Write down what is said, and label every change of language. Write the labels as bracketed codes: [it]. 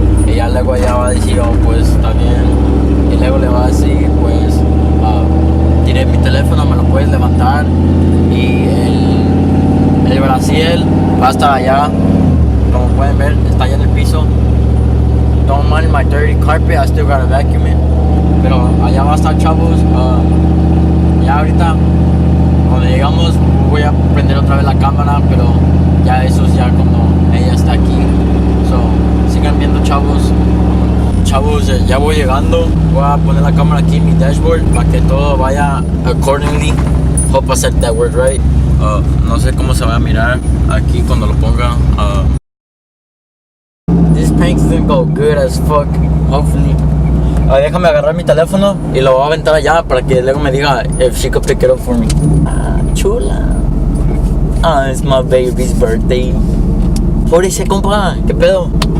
[es] Y ya luego ella va a decir, oh, pues está bien. Y luego le va a decir, pues, tiré mi teléfono, me lo puedes levantar. Y el Brasil va a estar allá, como pueden ver, está allá en el piso. [en] Don't mind my dirty carpet, I still gotta vacuum it. [es] Pero allá va a estar, chavos. Ya ahorita, cuando llegamos, voy a prender otra vez la cámara, pero ya eso es ya cuando ella está aquí. So, sigan viendo, chavos. Chavos, ya voy llegando. Voy a poner la cámara aquí en mi dashboard para que todo vaya accordingly. [en] Hope I said that word right. [es] No sé cómo se va a mirar aquí cuando lo ponga. [en] This prank's gonna go good as fuck, hopefully. [es] Déjame agarrar mi teléfono y lo voy a aventar allá para que luego me diga [en] if she could pick it up for me. [es] Chula. [en] It's my baby's birthday. [es] Por ese compa, ¿qué pedo?